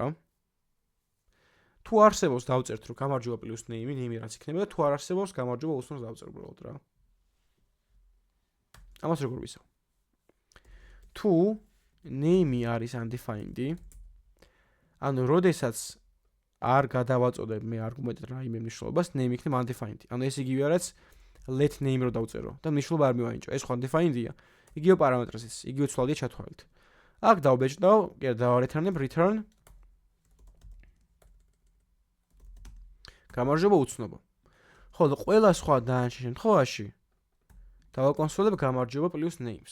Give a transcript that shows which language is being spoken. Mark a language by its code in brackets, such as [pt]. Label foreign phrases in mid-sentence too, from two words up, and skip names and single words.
[ka] თუ არსებობს დავწერთ რომ გამარჯობა პლუს name, name რაც იქნება და თუ არ არსებობს გამარჯობა უცნობოს დავწერ უბრალოდ რა. ამას როგორ ვისაუბრ? თუ name არის undefined, ანუ როდესაც არ გადავაწოდე მე არგუმენტად რაიმე მნიშვნელობას, name იქნება undefined. ანუ ეს იგივე რაც [en] let name [ka] რო დავწერო და მნიშვნელობა არ მივაინჭო. ეს ხო undefined-ია. იგივე პარამეტრზეც, იგივე ცვლადია ჩათვალეთ. აქ დავბეჭდავ, კი დავარეთანებ return გამარჯობა უცნობო. ხოლო ყველა სხვა დაანჩენ შემთხვევაში დავაკონსოლებ გამარჯობა პლუს names.